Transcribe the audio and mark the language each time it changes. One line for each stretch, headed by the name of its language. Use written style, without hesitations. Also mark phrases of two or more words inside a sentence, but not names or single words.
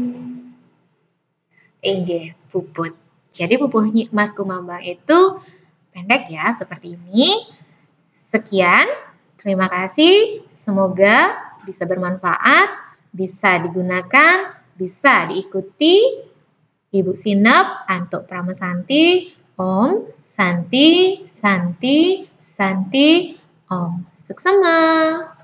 Indonesian: Inggih, puput. Jadi pupuh Mas Kumambang itu pendek ya, seperti ini. Sekian, terima kasih. Semoga bisa bermanfaat, bisa digunakan, bisa diikuti.
Balinese: Ibu Sinep, Antuk Pramesanti, Om, Santi, Santi, Santi, Om. Suksema.